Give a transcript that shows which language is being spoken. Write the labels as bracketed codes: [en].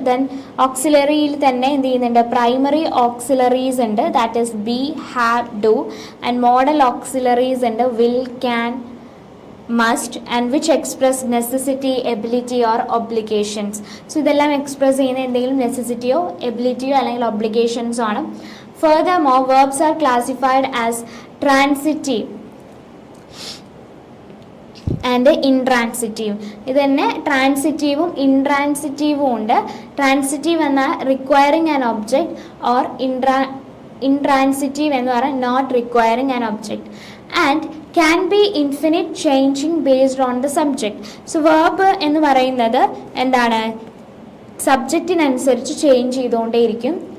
[ml] Then ഓക്സിലറിയിൽ തന്നെ എന്ത് ചെയ്യുന്നുണ്ട്, പ്രൈമറി ഓക്സിലറീസ് ഉണ്ട്, that is B, have, do. [en] And modal auxiliaries ഉണ്ട്, will, can, must, and which express necessity, ability or obligations. [ml] So ഇതെല്ലാം express ചെയ്യുന്ന എന്തെങ്കിലും നെസസിറ്റിയോ എബിലിറ്റിയോ അല്ലെങ്കിൽ ഒബ്ലിഗേഷൻസോ ആണ്. [en] Furthermore verbs are classified as transitive and intransitive. [ml] ഇത് തന്നെ ട്രാൻസിറ്റീവും ഇൻട്രാൻസിറ്റീവും ഉണ്ട്. ട്രാൻസിറ്റീവ് എന്നാൽ [en] requiring an object, [ml] or intransitive എന്ന് പറഞ്ഞാൽ [en] Not requiring an object. [ml] And [en] can be infinite, changing based on the subject. [ml] So verb എന്ന് പറയുന്നത് എന്താണ്, സബ്ജക്റ്റിനനുസരിച്ച് ചേഞ്ച് ചെയ്തുകൊണ്ടേയിരിക്കും.